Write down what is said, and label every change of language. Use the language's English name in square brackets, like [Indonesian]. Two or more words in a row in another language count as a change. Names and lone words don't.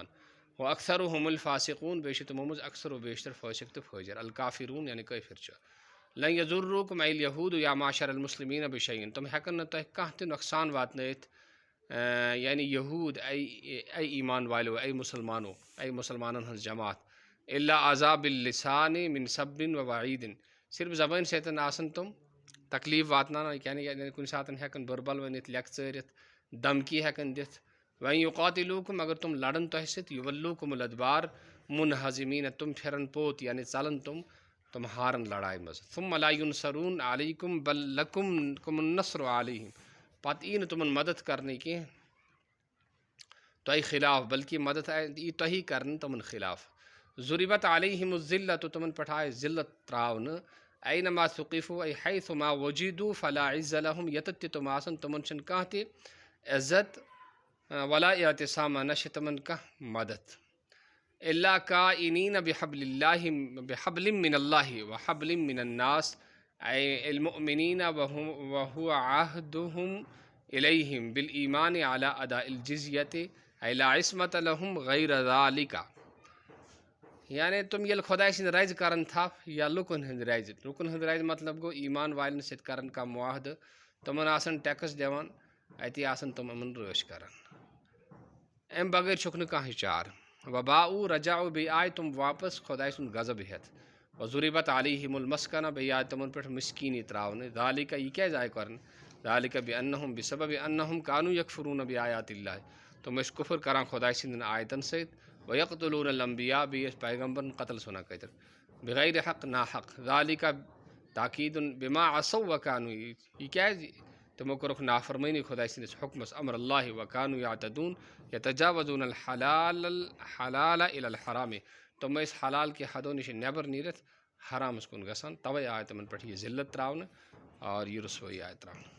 [Arabic] واکثرهم الفاسقون، [Kashmiri] بیٚیہِ چھِ تِمو منٛز اکثر و بیشتر فٲسق تہٕ فٲجر. الکافرون یعنی کٲفر چھِ. [Arabic] لن یضروکم اے الیہوٗد یا معشر المسلمین بشیء، [Kashmiri] تِم ہٮ۪کن نہٕ تۄہہِ کانٛہہ تہِ نۄقصان واتنٲیِتھ، یعنی یہوٗد اے ایمان والیو، اے مسلمانو، اے مسلمانن ہٕنٛز جماعت. [Arabic] الا عذاب اللسان من سب و وعید، [Kashmiri] صرف زبٲنۍ سۭتۍ آسن تِم تکلیٖف واتناوان، یعنی کُنہِ ساتہٕ ہٮ۪کن بُربل ؤنِتھ، لیٚکھٕ ژٲرِتھ، دھمکی ہٮ۪کن دِتھ. وۄنۍ یُقاتِلوٗکُم، اگر تِم لڑن تۄہہِ سۭتۍ، [Arabic] یُوَلوٗکُم الادبار منہزمیٖن، [Kashmiri] تِم پھِرن پوٚت، یعنی ژلن تِم ہارن لڑایہِ منٛز. [Arabic] ثم لا ینصرون علیکم بل لکم النصر علیہم، [Kashmiri] پتہٕ یی نہٕ تِمن مدد کرنہٕ کینٛہہ تۄہہِ خلاف، بلکہ مدد یی تۄہی کرنہٕ تِمن خلاف. [Arabic] ضُربت علیہم الذلۃ، [Kashmiri] تِمن پٮ۪ٹھ آیہِ ذلت تراونہٕ. [Arabic] اینما ثقفوا، اے حیثما وجدوا فلا عز لہم، [Kashmiri] ییٚتٮ۪تھ تہِ تِم آسن تِمن چھنہٕ کانٛہہ تہِ عزت، [Arabic] ولا اعتصامہ، [Kashmiri] نہ چھِ تِمن کانٛہہ مدد. [Arabic] الا کائنین بحبل من اللہ وحبل من الناس، اے المؤمنین وہو عہدہم الیہم بالایمان علی اداء الجزیۃ، اے لا عصمۃ لہم غیر ذالک. [Kashmiri] یعنی تِم ییٚلہِ خۄداے سٕنٛدِ رزِ کرن تھپھ یا لُکن ہٕنٛدِ رزِ، لُکن ہٕنٛدِ رزِ مطلب گوٚو ایمان والٮ۪ن سۭتۍ کرن کانٛہہ معاہدٕ، تِمن آسن ٹیکٕس دِوان، اتی آسن تِم یِمن رٲچھ کران، امہِ بغٲر چھُکھ نہٕ کانٛہہ چارٕ. [Arabic] وباءوا، رجعوا، [Kashmiri] بیٚیہِ آیہِ تِم واپس خۄداے سُنٛد غضب ہٮ۪تھ. [Arabic] وضربت علیہم المسکنہ، [Kashmiri] بیٚیہِ آیہِ تِمن پٮ۪ٹھ مسکیٖنی تراونہٕ. ذالک، یہِ کیٛازِ آیہِ کرنہٕ؟ [Arabic] ذالک بانہم، بسبب انہم کانوا یکفرون بآیات اللہ، [Kashmiri] تِم ٲسۍ کُفر کران خۄداے سٕنٛدٮ۪ن آیتن سۭتۍ. [Arabic] ویقتلون الانبیاء، [Kashmiri] بیٚیہِ ٲسۍ پیغمبرن قتل ژھٕنان کٔرِتھ، [Arabic] بغیر حق، [Kashmiri] نا حق. [Arabic] ذالک تاکیٖدن بما عصوا وکانوا، [Kashmiri] یہِ کیٛازِ تمو کرک نافرمانی خدای سندس حکمس [Arabic] امر اللہ وکانو یعتدون یتجاوزون الحلال الى الحرام [Kashmiri] تم اس حلال کے حدوں نش نیبر نیرت حرام اس کن گسان توے آئے تمن پٹھ یہ ذلت تراؤن اور یہ رسوئی آئے تراؤن.